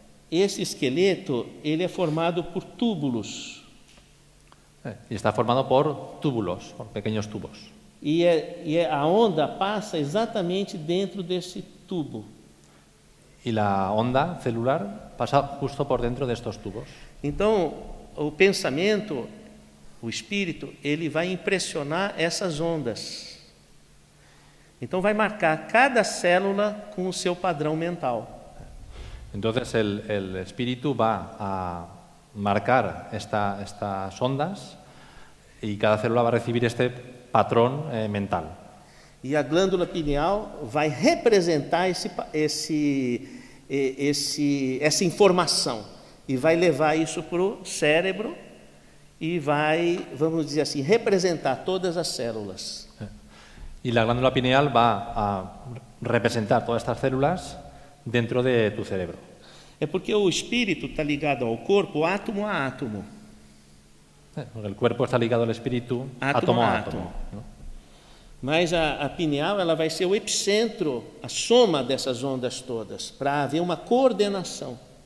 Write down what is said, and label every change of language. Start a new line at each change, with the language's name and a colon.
Portuguese: Esse esqueleto, ele é formado por túbulos.
Spanish: Y está formado por túbulos, por pequeños tubos.
Portuguese: E a onda passa exatamente dentro desse tubo. Y la onda celular pasa justo por dentro de estos tubos. Então, o pensamento, o espírito, ele vai impressionar essas ondas. Então, vai marcar cada célula com o seu padrão mental.
Spanish: Entonces el espíritu va a marcar estas ondas y cada célula va a recibir este patrón mental.
Portuguese: E a glândula pineal vai representar essa informação e vai levar isso para o cérebro e vai, vamos dizer assim, representar todas as células.
Spanish: Y la glándula pineal va a representar todas estas células dentro de tu cerebro.
Portuguese: É porque o espírito está ligado ao corpo átomo a átomo.
Spanish: El cuerpo está ligado al espíritu átomo a átomo, ¿no?
Portuguese: Mas a pineal, ela vai ser o epicentro, a soma dessas ondas todas, para haver uma coordenação.